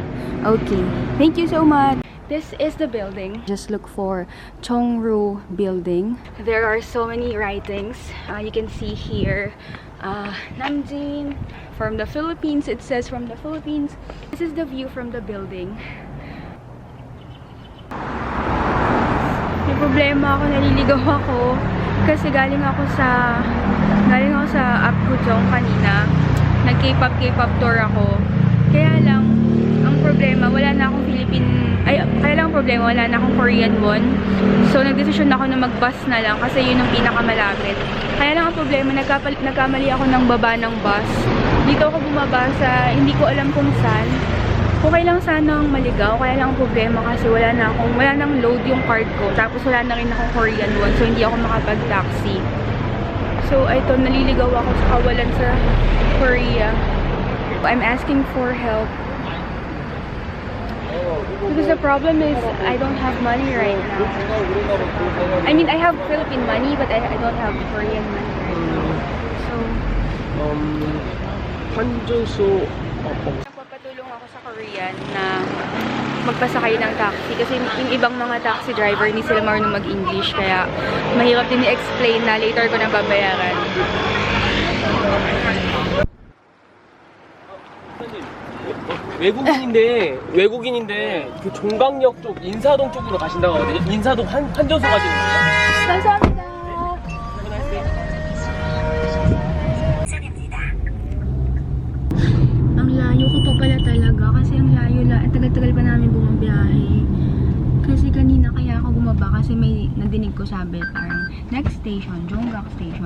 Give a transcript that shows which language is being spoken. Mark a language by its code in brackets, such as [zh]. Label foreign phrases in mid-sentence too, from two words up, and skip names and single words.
[en] Okay. Thank you so much. This is the building. Just look for Chongru Building. There are so many writings. You can see here. Namjin from the Philippines. It says from the Philippines. This is the view from the building. [tl] May problema ako, naliligaw ako. Kasi galing ako sa Apgujeong kanina. Nag- [en] K-pop tour [tl] ako. Kaya lang, ang problema, wala na akong wala na akong [en] Korean won. [tl] So, nagdesisyon ako na mag-bus na lang kasi yun ang pinakamalapit. Kaya lang ang problema, nagkamali ako ng baba ng bus. Dito ako bumaba sa, hindi ko alam kung saan. Okay lang sanang maligaw, kaya lang ang problema kasi wala nang load yung card ko. Tapos wala na rin akong [en] Korean won, [tl] so hindi ako makapag-taxi. So, ito, naliligaw ako sa kawalan sa Korea. [en] I'm asking for help. Because the problem is, I don't have money right now. I mean, I have Philippine money, but I don't have Korean money right now. So, [tl] nagpapatulong ako sa Korean na magpasakay ng taxi. Kasi yung ibang mga taxi driver, hindi sila marunong mag-English. Kaya, mahirap din i-explain na later ko nang babayaran. [ko] 외국인인데 그 종강역 쪽 인사동 쪽으로 가신다고 하거든요. 인사동 환전소 가시는 거예요. 감사합니다. [tl] Ang layo ko pa pala talaga kasi ang tagal-tagal pa namin bumabiyahe. Kasi kanina kaya ako bumaba kasi may nadinig ko sabi parang [en] next station, [tl] Jonggak Station.